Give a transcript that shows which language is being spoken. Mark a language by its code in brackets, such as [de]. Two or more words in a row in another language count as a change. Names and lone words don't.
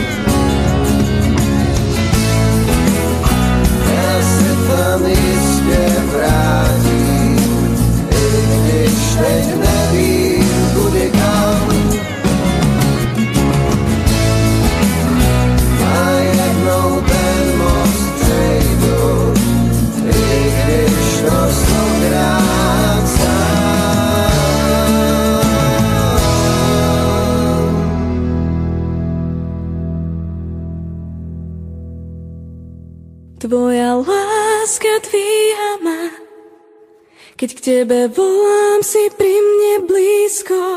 [cs] Já se tam jistě vrátím, i když teď nevím, kudy kam. Ten most přejdu, i když to stokrát sám. [sk] Tvoja láska dvíha ma, keď k tebe volám, si pri mne blízko.